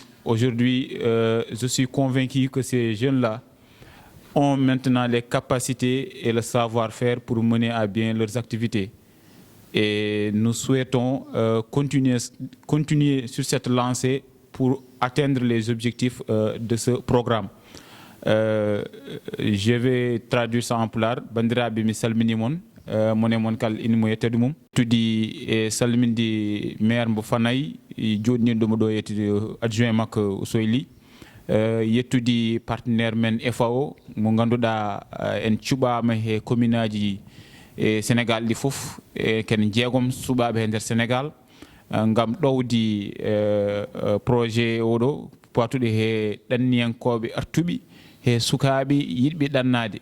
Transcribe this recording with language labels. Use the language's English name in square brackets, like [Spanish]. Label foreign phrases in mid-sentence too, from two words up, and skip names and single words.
[French] Aujourd'hui, je suis convaincu que ces jeunes-là ont maintenant les capacités et le savoir-faire pour mener à bien leurs activités. Et nous souhaitons continuer sur cette lancée pour atteindre les objectifs de ce programme. Je vais traduire ça en pulaar. [Fula] Bandiraɓe mi salmini mon mone mon kal inmo yettede mum tudi e salminde maire mbo Fanaye joɗiniɗomo ɗo yettude adjoint makko Soyli yettude partenaire men FAO mo ganduɗa en cuɓama he commune aji e Sénégal ɗi fof ken jeegom suɓaɓe e nder Sénégal ngam ɗowdi projet oɗo patuɗe he ɗanniyankoɓe artuɓi he sukaɓe yiɗɓe ɗannade.